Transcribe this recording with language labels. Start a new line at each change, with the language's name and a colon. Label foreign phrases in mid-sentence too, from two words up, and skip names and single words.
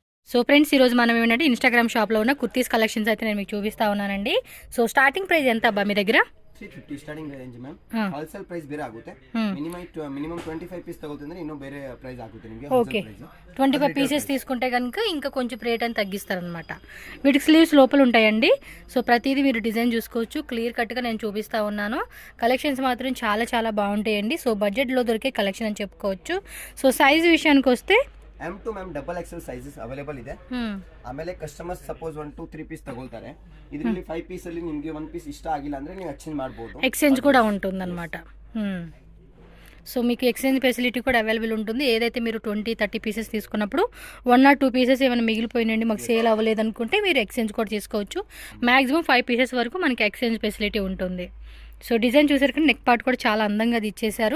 Telugu: సో ఫ్రెండ్స్ ఈరోజు మనం ఏంటంటే ఇన్స్టాగ్రామ్ షాప్లో ఉన్న
English: kurtis collections
Telugu: అయితే నేను మీకు చూపిస్తా ఉన్నానండి. సో స్టార్టింగ్ ప్రైస్ ఎంత అబ్బా మీ దగ్గర?
Kannada: 350
English: starting range ma'am. wholesale price
Kannada: ಬೇರೆ ಆಗುತ್ತೆ.
Telugu: మినిమం 25 పీస్ తగులుతుంది,
Kannada: ಇನ್ನೂ ಬೇರೆ
Telugu: ప్రైస్ ఆగుతుంది నిಮಗೆ. ఓకే 25 పీసెస్ తీసుకుంటే కనుక ఇంకా కొంచెం రేట్ అని తగ్గిస్తారనమాట. వీటికి స్లీవ్స్ లోపల ఉంటాయండి. సో ప్రతిదీ మీరు డిజైన్ చూసుకోవచ్చు.
English: clear cut
Telugu: నేను చూపిస్తా ఉన్నాను. కలెక్షన్స్ మాత్రం చాలా చాలా బాగుంటాయండి. సో బడ్జెట్లో దొరికే కలెక్షన్ అని చెప్పుకోవచ్చు. సో సైజ్ విషయానికి వస్తే M2
English: ma'am double XL sizes
Kannada: ಅವೈಲೇಬಲ್ ಇದೆ. ಆಮೇಲೆ ಕಸ್ಟಮರ್ಸ್ ಸಪೋಸ್ 1 2 3 ಪೀಸ್ ತಗೊಳ್ತಾರೆ, ಇದರಲ್ಲಿ 5 ಪೀಸ್ ಅಲ್ಲಿ ನಿಮಗೆ 1 ಪೀಸ್ ಇಷ್ಟ ಆಗಿಲ್ಲ ಅಂದ್ರೆ ನೀವು ಎಕ್ಸ್ಚೇಂಜ್ ಮಾಡಬಹುದು.
Telugu: ఎక్స్చేంజ్ కూడా ఉంటుందన్నమాట. సో మీకు
English: exchange facility
Telugu: కూడా అవైలబుల్ ఉంటుంది. ఏదైతే మీరు 20-30 పీసెస్ తీసుకున్నప్పుడు 1 or 2 పీసెస్ ఏమైనా మిగిలిపోయినండి మాకు సేల్ అవ్వలేదు అనుకుంటే మీరు ఎక్స్చేంజ్ కూడా చేసుకోవచ్చు. మ్యాక్సిమం 5 పీసెస్ వరకు మనకి
English: exchange facility
Telugu: ఉంటుంది. సో డిజైన్ చూసారు కానీ
English: neck part
Telugu: కూడా చాలా అందంగా అది ఇచ్చేసారు.